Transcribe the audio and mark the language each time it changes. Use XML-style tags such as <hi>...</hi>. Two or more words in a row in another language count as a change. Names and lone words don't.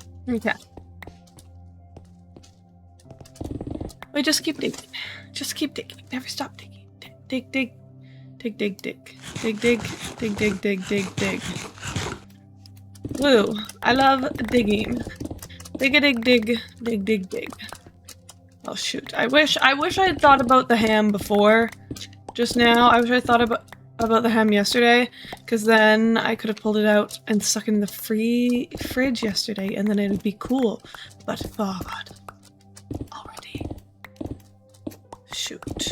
<en>Okay. Wait, just keep digging. Just keep digging. Never stop digging. Dig, dig. Dig, dig, dig. Dig, dig. Dig, dig, dig, dig, dig. Woo. I love digging. Dig a dig, dig. Dig, dig, dig. Oh shoot. I wish I'd thought about the ham before. Just now. I wish I thought about the ham yesterday, because then I could have pulled it out and stuck it in the fridge yesterday, and then it would be cool. But thawed already. Shoot.</en>